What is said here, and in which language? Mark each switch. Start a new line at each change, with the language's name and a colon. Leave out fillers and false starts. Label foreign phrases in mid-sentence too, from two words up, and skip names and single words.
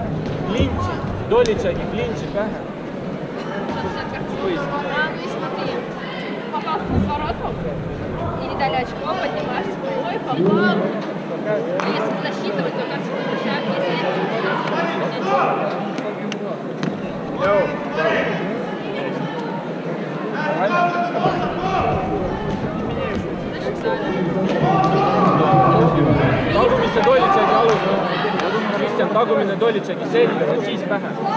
Estonian: Klintši, Dolitšaigi klintši pähe. Võiski.
Russian: Ну и смотри, попал на своротку и не дали очко, поднимаешь спиной, попал. Если засчитывать, то как шаг,
Estonian: Tagumisse Dolitšaigi alustab. Kristjan, tagumine Dolitšaigi selga ja siis pähe.